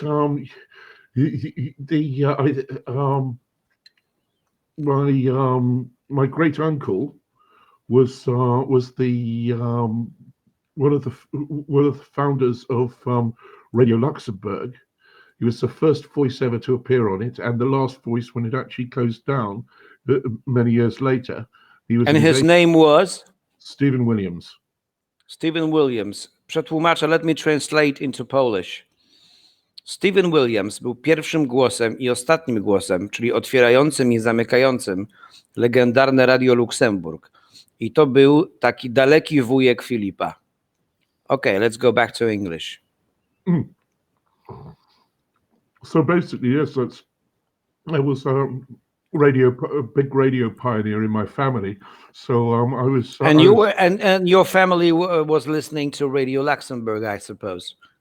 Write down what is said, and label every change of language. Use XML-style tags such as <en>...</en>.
<en>My great uncle was the one of the founders of Radio Luxembourg. He was the first voice ever to appear on it, and the last voice when it actually closed down many years later. And his name was? Stephen Williams. Stephen Williams.</en> <pl>Przetłumaczę, let me translate into Polish. Stephen Williams był pierwszym głosem i ostatnim głosem, czyli otwierającym i zamykającym legendarne Radio Luksemburg. I to był taki daleki wujek Filipa.</pl> <en>Okay, let's go back to English. So basically, yes, I was a big radio pioneer in my family. So I was. And and your family was listening to Radio Luxembourg, I suppose.</en>